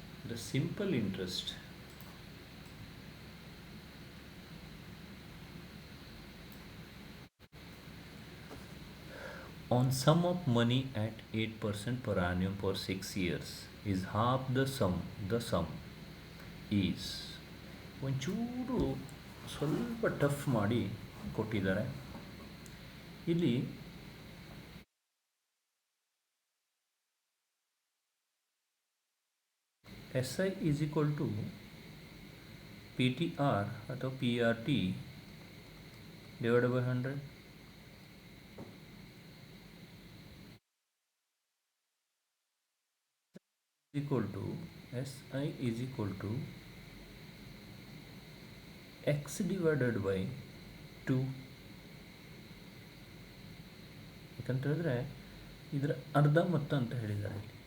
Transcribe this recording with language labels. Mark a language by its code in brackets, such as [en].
[en] The simple interest on sum of money at 8% per annum for 6 years is half the sum. The sum is [kn] ಒಂಚೂರು ಸ್ವಲ್ಪ tough ಮಾಡಿ ಕೊಟ್ಟಿದ್ದಾರೆ. [en] ಇಲ್ಲಿ S I is equal to P T R ಅಥವಾ P R T divide by 100. equal to SI is equal to x divided by 2. [kn] ಯಾಕಂತ ಹೇಳಿದ್ರೆ ಇದರ ಅರ್ಧ ಮೊತ್ತ ಅಂತ ಹೇಳಿದ್ದಾರೆ.